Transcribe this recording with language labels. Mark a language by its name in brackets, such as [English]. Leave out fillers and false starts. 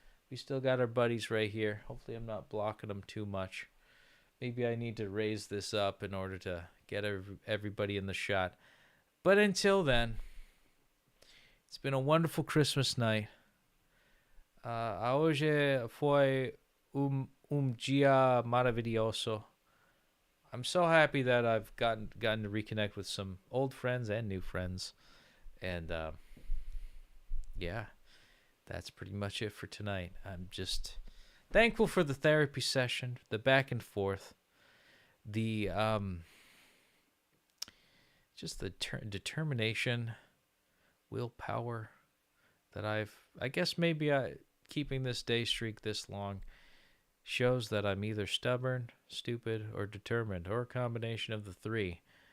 [English] We still got our buddies right here. Hopefully I'm not blocking them too much. Maybe I need to raise this up in order to get everybody in the shot. But until then, it's been a wonderful Christmas night. [Portuguese] Hoje foi dia maravilhoso. [English] I'm so happy that I've gotten to reconnect with some old friends and new friends. And yeah, that's pretty much it for tonight. I'm just thankful for the therapy session, the back and forth, the just the determination, willpower that I guess maybe keeping this day streak this long shows that I'm either stubborn, stupid, or determined, or a combination of the three.